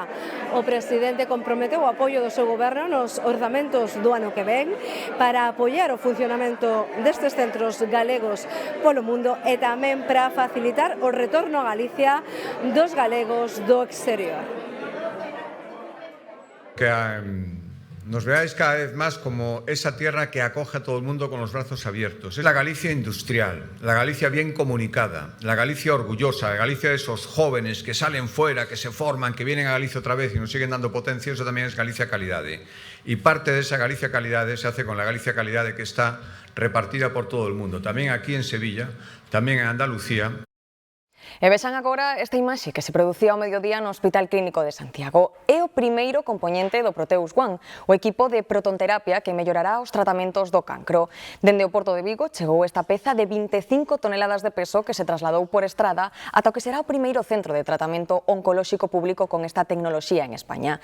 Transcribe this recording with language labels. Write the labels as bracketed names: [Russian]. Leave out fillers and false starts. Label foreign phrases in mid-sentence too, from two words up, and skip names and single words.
[Galician] O presidente comprometeu o apoio do seu goberno nos orzamentos do ano que ven para apoiar o funcionamento destes centros galegos polo mundo e tamén para facilitar o retorno a Galicia dos galegos do exterior. [Spanish] Que nos veáis cada vez más como esa tierra que acoge a todo el mundo con los brazos abiertos. Es la Galicia industrial, la Galicia bien comunicada, la Galicia orgullosa, la Galicia de esos jóvenes que salen fuera, que se forman, que vienen a Galicia otra vez y nos siguen dando potencia. Eso también es Galicia Calidade. Y parte de esa Galicia Calidade se hace con la Galicia Calidade que está repartida por todo el mundo, también aquí en Sevilla, también en Andalucía. [Galician] E vexan agora esta imaxe que se producía ao mediodía no Hospital Clínico de Santiago. É o primeiro compoñente do Proteus One, o equipo de protonterapia que mellorará os tratamentos do cancro. Dende o Porto de Vigo chegou esta peza de 25 toneladas de peso que se trasladou por estrada ata o que será o primeiro centro de tratamento oncolóxico público con esta tecnoloxía en España.